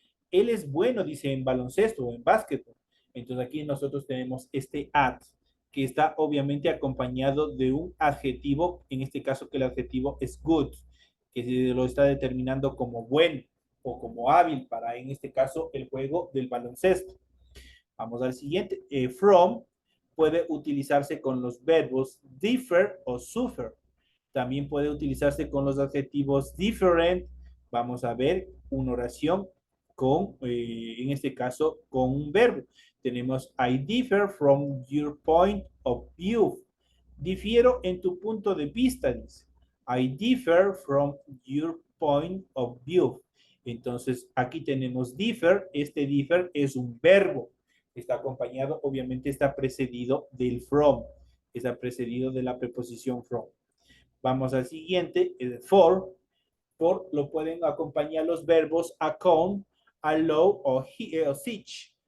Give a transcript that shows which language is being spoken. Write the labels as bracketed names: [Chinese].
[Spanish] Él es bueno, dice, en baloncesto o en básquetbol. Entonces aquí nosotros tenemos este at, que está obviamente acompañado de un adjetivo, en este caso que el adjetivo es good, que se lo está determinando como bueno o como hábil para, en este caso, el juego del baloncesto. Vamos al siguiente. From puede utilizarse con los verbos differ o suffer. También puede utilizarse con los adjetivos different. Vamos a ver una oración con, en este caso, con un verbo. Tenemos, [English] I differ from your point of view. [Spanish] Difiero en tu punto de vista, dice. [English] I differ from your point of view. [Spanish] Entonces, aquí tenemos differ. Este differ es un verbo. Está acompañado, obviamente, está precedido del from. Está precedido de la preposición from. Vamos al siguiente, el for. For lo pueden acompañar los verbos account, allow o teach.